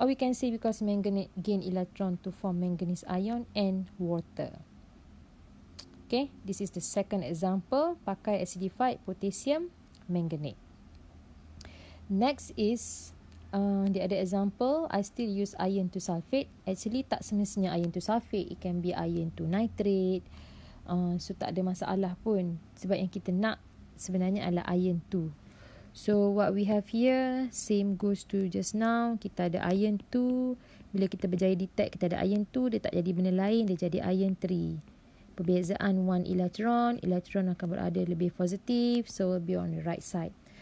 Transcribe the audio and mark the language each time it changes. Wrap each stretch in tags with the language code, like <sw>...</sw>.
<en>Or we can say because manganate gain electron to form manganese ion and water. Okay, this is the second example,</en> <ms>pakai</ms> <en>acidified potassium manganate. Next is the other example, I still use iron 2 sulfate. Actually</en> <ms>tak semestinya</ms> <en>iron 2 sulfate, it can be iron 2 nitrate.</en> <ms>So tak ada masalah pun, sebab yang kita nak sebenarnya adalah iron 2.</ms> <en>So what we have here, same goes to just now.</en> <ms>Kita ada iron 2, bila kita berjaya detect kita ada iron 2, dia tak jadi benda lain, dia jadi iron 3. Perbezaan 1 elektron akan berada lebih positif,</ms> <en>so will be on the right side.</en>